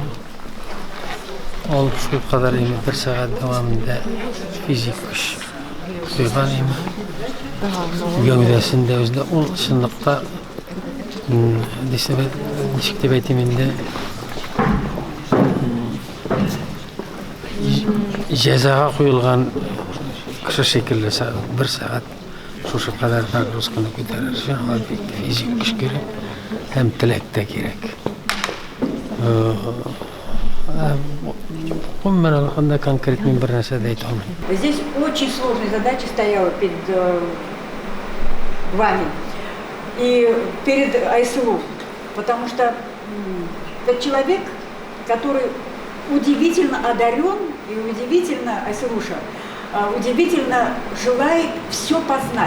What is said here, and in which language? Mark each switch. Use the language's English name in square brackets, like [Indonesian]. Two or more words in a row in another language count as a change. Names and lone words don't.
[Tatar] Ул шул кадәр бер сәгать дәвамында физик көч куйган гәүдәсендә үзле ул чынлыкта ничек дип әйтим инде җәзага куелган кеше шикелле бер сәгать шушы кадәр нагрузканы күтәрер өчен физик көч кирәк һәм теләк тә кирәк. Конкретно бер нәрсә дә әйтә алмыйм. [Russian] Здесь очень сложная задача стояла перед вами и перед Айсулу, потому что это человек, который удивительно одарен и удивительно, Айсулуша, удивительно желает все познать.